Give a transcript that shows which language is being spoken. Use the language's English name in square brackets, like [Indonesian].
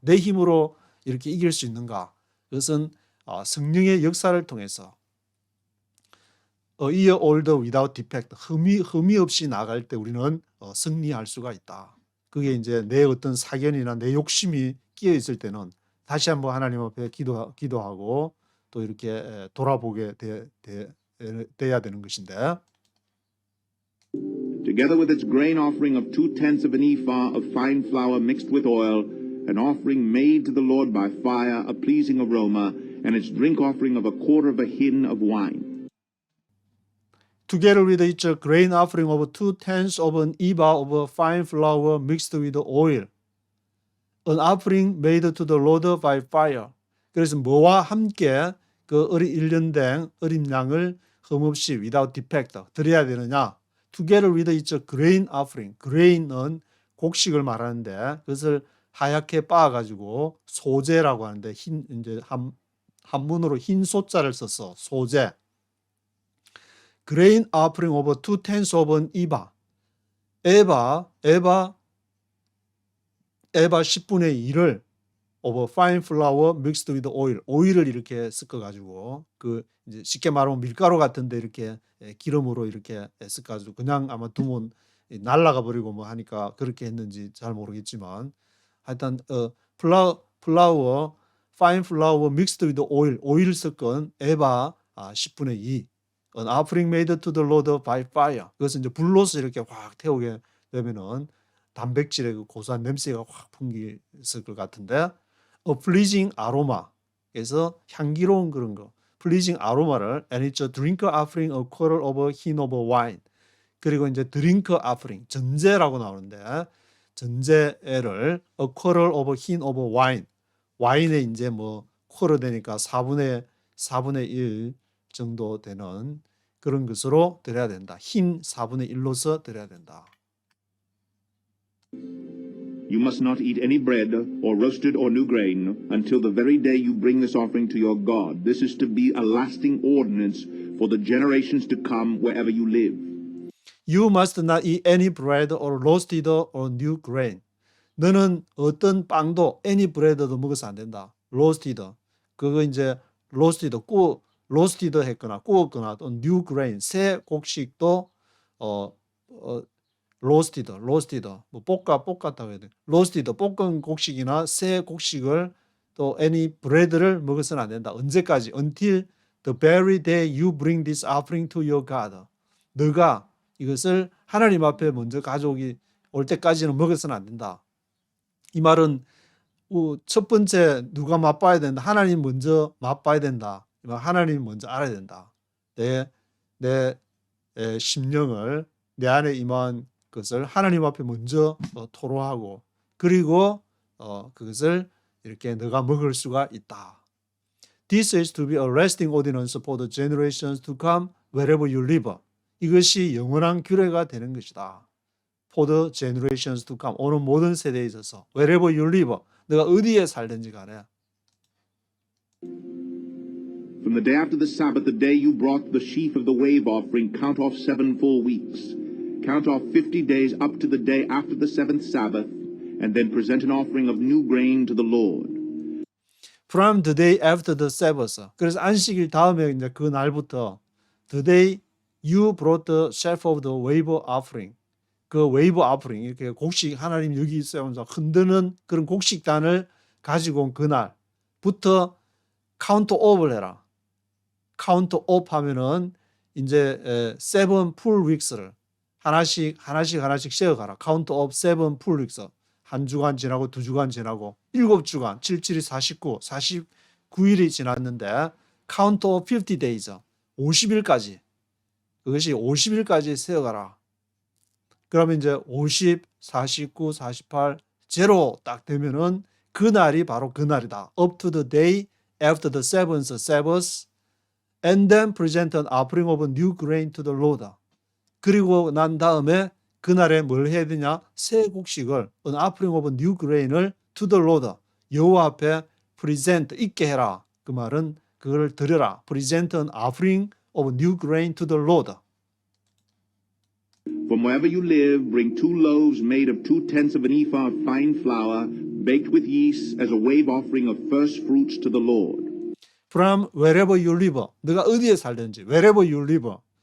[Korean] 내 힘으로 이렇게 이길 수 있는가? 그것은 성령의 역사를 통해서 [English] a year old without defect [Korean] 흠이 없이 나갈 때 우리는 승리할 수가 있다. 그게 이제 내 어떤 사견이나 내 욕심이 끼어 있을 때는 다시 한번 하나님 앞에 기도하고 또 이렇게 돌아보게 돼야 되는 것인데. [English] Together with its grain offering of 2/10 of an ephah of fine flour mixed with oil, an offering made to the Lord by fire, a pleasing aroma, and its drink offering of 1/4 of a hin of wine. Together with its grain offering of 2/10 of an ephah of fine flour mixed with oil, an offering made to the Lord by fire. [Korean] 그래서 뭐와 함께 그 일년된 어린 양을 흠없이 [English] without defect [Korean] 드려야 되느냐? [English] Together with its grain offering. [Korean] grain은 곡식을 말하는데 그것을 하얗게 빻아가지고 소재라고 하는데 이제 한문으로 흰 소자를 써서 소재. [English] grain offering over 2/10 of an ephah. [Korean] 에바 10분의 1을 [English] over fine flour mixed with oil. [Korean] 오일을 이렇게 섞어가지고 그 이제 쉽게 말하면 밀가루 같은데 이렇게 기름으로 이렇게 섞어가지고 그냥 아마 두면 날라가 버리고 뭐 하니까 그렇게 했는지 잘 모르겠지만 하여튼 플라워 [English] fine flour mixed with oil [Korean] 섞은 에바 10분의 2 [English] an offering made to the Lord by fire. [Korean] 그것은 이제 불로서 이렇게 확 태우게 되면은 단백질의 그 고소한 냄새가 확 풍기실 것 같은데 [English] a pleasing aroma. [Korean] 그래서 향기로운 그런 거. [English] pleasing aroma를 and it's a drink offering a quarter of a hin of wine. [Korean] 그리고 이제 [English] drink offering [Korean] 전제라고 나오는데 전제를 [English] a quarter of a hin of wine. [Korean] 와인에 이제 뭐 quarter 되니까 4분의 1 정도 되는 그런 것으로 드려야 된다. 흰 4분의 1로서 드려야 된다. [English] You must not eat any bread or roasted or new grain until the very day you bring this offering to your God. This is to be a lasting ordinance for the generations to come wherever you live. You must not eat any bread or roasted or new grain. [Korean] 너는 어떤 빵도 [English] any bread [Korean] 도 먹어서 안 된다. [English] roasted. [Korean] 그거 이제 roasted 로스티드 했거나 구웠거나 또 [English] new grain [Korean] 새 곡식도 로스티드 뭐 볶았다고 해야 돼. 로스티드 볶은 곡식이나 새 곡식을 또 [English] any bread [Korean] 를 먹어서는 안 된다. 언제까지? [English] Until the very day you bring this offering to your God. [Korean] 너가 이것을 하나님 앞에 먼저 가져오기 올 때까지는 먹어서는 안 된다. 이 말은 첫 번째 누가 맛봐야 된다. 하나님 먼저 맛봐야 된다. 하나님 먼저 알아야 된다. 내 심령을 내 안에 임한 것을 하나님 앞에 먼저 토로하고 그리고 그것을 이렇게 너가 먹을 수가 있다. [English] This is to be a lasting ordinance for the generations to come wherever you live. [Korean] 이것이 영원한 규례가 되는 것이다. [English] For the generations to come. [Korean] 오는 모든 세대에 있어서 [English] wherever you live. [Korean] 너가 어디에 살든지 간에 [English] From the day after the Sabbath, the day you brought the sheaf of the wave offering, count off 7 full weeks. Count off 50 days up to the day after the 7th Sabbath, and then present an offering of new grain to the Lord. From the day after the Sabbath. [Korean] 그래서 안식일 다음에 이제 그 날부터 [English] the day you brought the sheaf of the wave offering. [Korean] 그 wave offering 이렇게 곡식 하나님 여기 있어요. 흔드는 그런 곡식단을 가지고 온 그날부터 카운트 오브를 해라. 카운트 오프 하면은 이제 [English] 7 full weeks [Korean] 를 하나씩 세어가라. 카운트 오브 [English] 7 full weeks. [Korean] 한 주간 지나고 두 주간 지나고 7주간 7, 49, 49일이 지났는데 카운트 오브 [English] 50 days [Korean] 50일까지 그것이 50일까지 세어가라. 그러면 이제 50, 49, 48 제로 딱 되면은 그날이 바로 그날이다. [English] Up to the day after the 7th Sabbath and then present an offering of new grain to the Lord. [Korean] 그리고 난 다음에 그날에 뭘 해야 되냐? 새 곡식을 [English] an offering of new grain을 to the Lord. [Korean] 여호와 앞에 present 있게 해라. 그 말은 그걸 드려라. [English] present an offering of new grain to the Lord. From wherever you live, bring 2 loaves made of 2/10 of an ephah of fine flour, baked with yeast, as a wave offering of first fruits to the Lord. From wherever you live. [Korean] 너가 어디에 살든지. [English] Wherever you live.